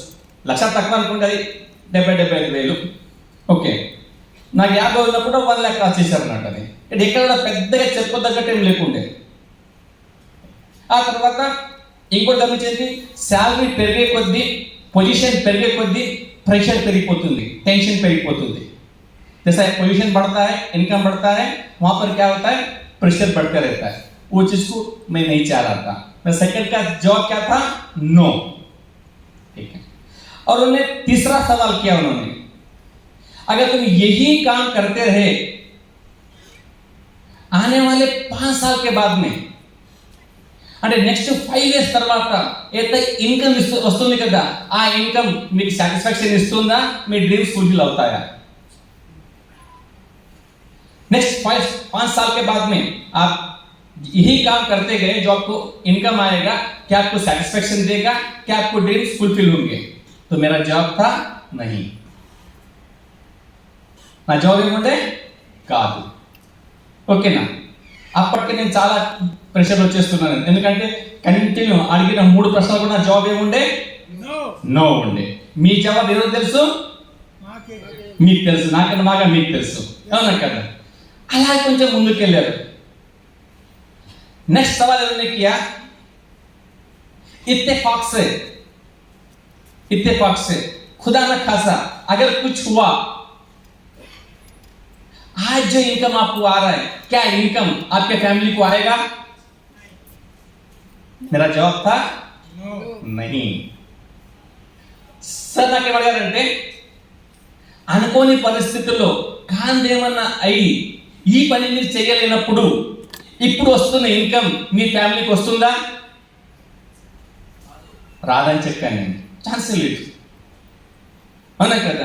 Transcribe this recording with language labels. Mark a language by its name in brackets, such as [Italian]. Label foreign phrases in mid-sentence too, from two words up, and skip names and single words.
[Telugu] లక్ష తక్కువ అనుకుంటే అది 70,000 ఓకే. నాకు 50 ఉన్నప్పుడు 1 లక్ష వచ్చేసారు అన్నట్టు. అది ఎక్కడ పెద్దగా చెప్పదగ్గట్టు ఏం లేకుండే. ఆ తర్వాత ఇంకోటి గమనించేది, శాలరీ పెరిగే కొద్దీ, పొజిషన్ పెరిగే కొద్దీ ప్రెషర్ పెరిగిపోతుంది, टेंशन పెరిగిపోతుంది. [Hindi] जैसा पोजीशन बढ़ता है, इनकम बढ़ता है, वहां पर क्या होता है? प्रेशर बढ़ता रहता है. वो चीज को मैं नहीं चाह रहा था. मैं सेकंड का जवाब क्या था? नो, ठीक है? और उन्होंने तीसरा सवाल किया, उन्होंने अगर तुम यही काम करते रहे आने वाले 5 साल के बाद में, [Telugu] అంటే [English] next 5 years [Telugu] తర్వాత ఏదైతే ఇన్కమ్ వస్తుంది కదా, ఆ ఇన్కమ్ మీకు సాటిస్ఫాక్షన్ ఇస్తుందా? మీ [English] dreams fulfil [Telugu] అవుతాయా? [Hindi] नेक्स्ट 5 साल के बाद में आप यही काम करते गए, जो आपको इनकम आएगा, क्या आपको सेटिस्फैक्शन देगा? क्या आपको [English] dreams fulfil [Hindi] होंगे? तो मेरा जवाब था नहीं. [Telugu] నా జవాబు ఏమంటే కాదు. ఓకేనా? అప్పటికి నేను చాలా ప్రెషర్ వచ్చేస్తున్నాను. ఎందుకంటే కంటిన్యూ అడిగిన 3 ప్రశ్నలు కూడా నా జవాబు ఏముండే? నో ఉండే. మీ జవాబు ఏదో తెలుసు, మీకు తెలుసు, నాకన్నా బాగా మీకు తెలుసు, అవునా కదా? అలా కొంచెం ముందుకు వెళ్ళారు. [Hindi] नेक्स्ट सवाल उन्होंने किया, इत्तेफाक से खुदा न खासा अगर कुछ हुआ, आज जो इनकम आपको आ रहा है, क्या इनकम आपके फैमिली को आएगा? मेरा जवाब था नहीं. [Telugu] సార్ నాకు ఏమడిగారంటే, అనుకోని పరిస్థితుల్లో కాందేమన్నా అయ్యి ఈ పని మీరు చేయలేనప్పుడు ఇప్పుడు వస్తున్న ఇన్కమ్ మీ ఫ్యామిలీకి వస్తుందా? రాదని చెప్పాను నేను. ఛాన్స్ లేదు, అవునా కదా?